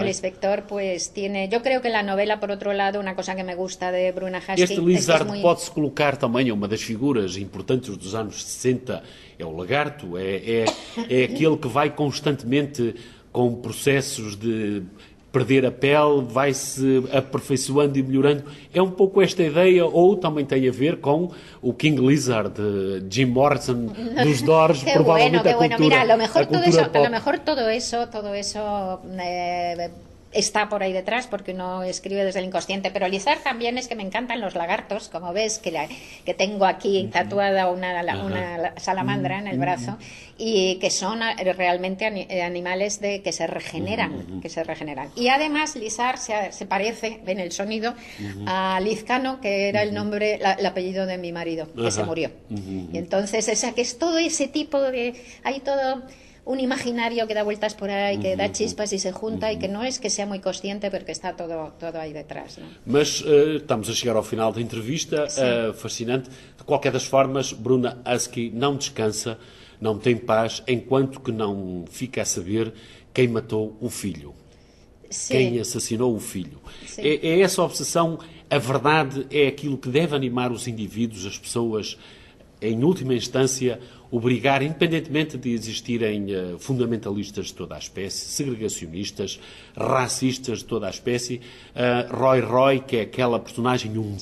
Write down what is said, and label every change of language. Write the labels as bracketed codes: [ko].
[es] El inspector, pues tiene. Yo creo que la novela, por otro lado, una cosa que me gusta de Bruna Haskell. Este Lizard es muy... pode-se colocar también una de las figuras importantes de los años 60, es el lagarto, es aquel que va constantemente con procesos de perder [pt] a pele, vai-se aperfeiçoando e melhorando. É um pouco esta ideia, ou também tem a ver com o King Lizard, de Jim Morrison, dos Doors, provavelmente [es] bueno, [pt] a cultura, [es] bueno. Mira, [pt] a cultura [es] eso, [pt] pop. [es] A lo mejor todo eso está por ahí detrás, porque uno escribe desde el inconsciente, pero Lizard también es que me encantan los lagartos, como ves, que tengo aquí tatuada una salamandra en el brazo, y que son realmente animales de que se regeneran, que se regeneran. Y además Lizard se parece, ven el sonido, a Lizcano, que era el nombre, el apellido de mi marido, que se murió. Y entonces, o sea, que es todo ese tipo de... hay todo... un imaginario que da vueltas por ahí, que da chispas y se junta y que no es que sea muy consciente, pero que está todo ahí detrás, ¿no? [pt] Mas estamos a chegar ao final da entrevista, fascinante. De qualquer das formas, Bruna Aski não descansa, não tem paz, enquanto que não fica a saber quem matou o filho. Sim. Quem assassinou o filho. Sim. É essa obsessão, a verdade é aquilo que deve animar os indivíduos, as pessoas, em última instância, obrigar, independentemente de existirem fundamentalistas de toda a espécie, segregacionistas, racistas de toda a espécie, Roy, que é aquela personagem